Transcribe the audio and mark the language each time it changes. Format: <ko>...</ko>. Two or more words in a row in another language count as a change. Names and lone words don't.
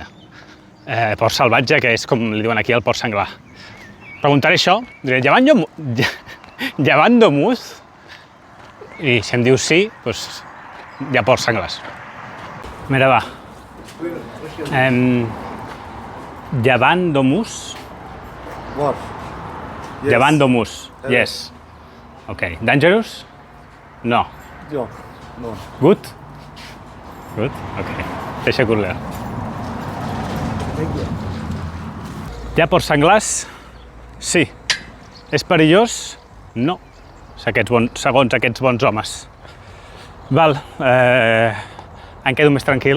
<ca>Porc salvatge, que és com li diuen aquí el porc senglar. Preguntaré això, diré llevant d'Omuz? I si em diu sí, doncs hi ha porcs senglars. Mira, va. Llevant d'Omuz?</ca> <en>What? Yes.</en> <ca>Llevant d'Omuz,</ca> <en>yes. Ok. Dangerous? No.</en> <ca>Jo, no.</ca> <en>Good? Good?</en> <ca>Ok. Deixa cooler. Hi ha porcs senglars? Sí. És perillós? No. Segons aquests bons homes. Val. Em quedo més tranquil?</ca>